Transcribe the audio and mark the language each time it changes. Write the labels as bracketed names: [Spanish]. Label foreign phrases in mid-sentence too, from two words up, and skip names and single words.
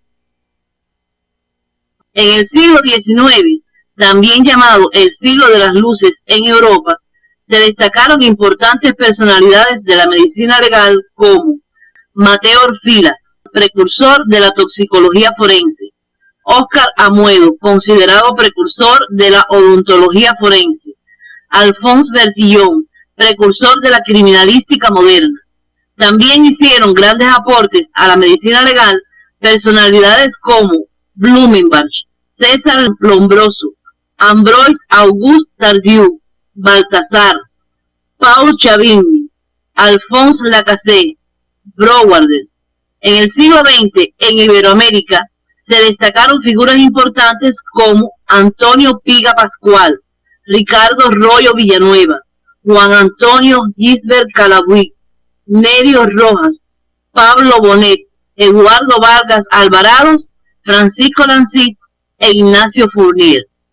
[Spanish] En el siglo XIX, también llamado el siglo de las luces en Europa, se destacaron importantes personalidades de la medicina legal como Mateo Orfila, precursor de la toxicología forense; Óscar Amuedo, considerado precursor de la odontología forense; Alphonse Bertillon, precursor de la criminalística moderna. También hicieron grandes aportes a la medicina legal personalidades como Blumenbach, César Lombroso, Ambroise Auguste Tardieu, Baltasar, Paul Chavigny, Alphonse Lacaze, Brouardel. En el siglo XX, en Iberoamérica, se destacaron figuras importantes como Antonio Piga Pascual, Ricardo Royo Villanueva, Juan Antonio Gisbert Calabuig, Nerio Rojas, Pablo Bonet, Eduardo Vargas Alvarados, Francisco Lanzit e Ignacio Fournier.